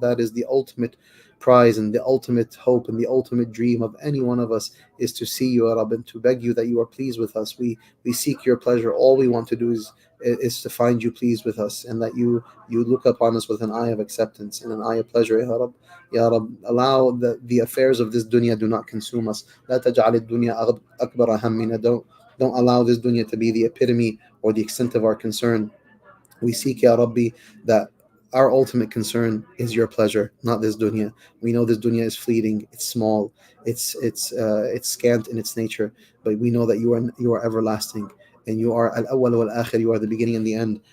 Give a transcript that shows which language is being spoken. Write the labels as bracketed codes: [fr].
[en] That is the ultimate prize and the ultimate hope and the ultimate dream of any one of us, is to see you, Ya Rab, and to beg you that you are pleased with us. We seek your pleasure. All we want to do is to find you pleased with us, and that you look upon us with an eye of acceptance and an eye of pleasure, Ya Rab. Ya Rab, allow the affairs of this dunya do not consume us. [ar] لا تجعل الدنيا أكبر همنا. [en] Don't allow this dunya to be the epitome or the extent of our concern. We seek, Ya Rabbi, that our ultimate concern is your pleasure, not this dunya. We know this dunya is fleeting, it's small, it's scant in its nature, but we know that you are everlasting, and you are al-awwal wal-akhir, you are the beginning and the end.